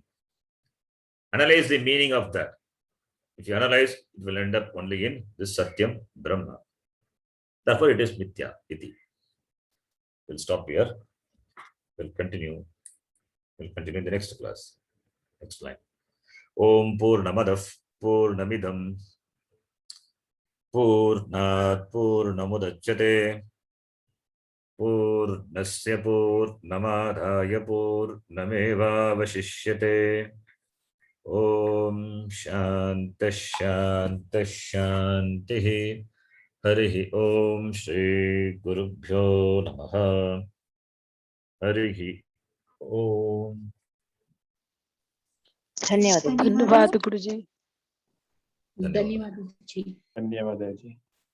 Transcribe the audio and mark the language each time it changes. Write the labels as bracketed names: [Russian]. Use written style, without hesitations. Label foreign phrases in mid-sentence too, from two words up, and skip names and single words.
[English] Analyze the meaning of that. If you analyze, it will end up only in this [Sanskrit] सत्यम् ब्रह्म. [English] Therefore, it is [Sanskrit] मिथ्या इति. [English] We'll stop here. We'll continue. We'll continue in the next class. Next line. [Sanskrit] ॐ पूर्णमदः पूर्णमिदं पूर्णात् पूर्णमुदच्यते पूर्णस्य पूर्णमादाय पूर्णमेव अवशिष्यते. ओम शांति शांति शांति। हरि ओम श्री गुरुभ्यो नमः। हरि ओम। [Hindi] धन्यवाद। धन्यवाद गुरुजी। धन्यवाद। धन्यवाद जी।